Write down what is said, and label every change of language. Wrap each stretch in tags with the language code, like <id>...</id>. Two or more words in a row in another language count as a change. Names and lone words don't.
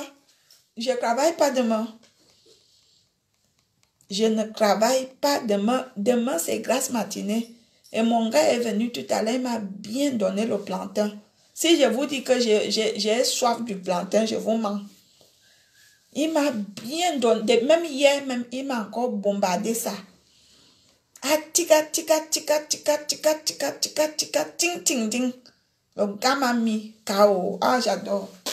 <fr>Je ne travaille pas demain. Je ne travaille pas demain. Demain, c'est grasse matinée. Et mon gars est venu tout à l'heure, il m'a bien donné le plantain. Si je vous dis que j'ai soif du plantain, je vous mens. Il m'a bien donné, même hier, même, il m'a encore bombardé ça. Ah, tika, tika, tika, tika, tika, tika, tika, tika, ting, ting, ting. Le gars m'a mis KO. Ah, j'adore.</fr>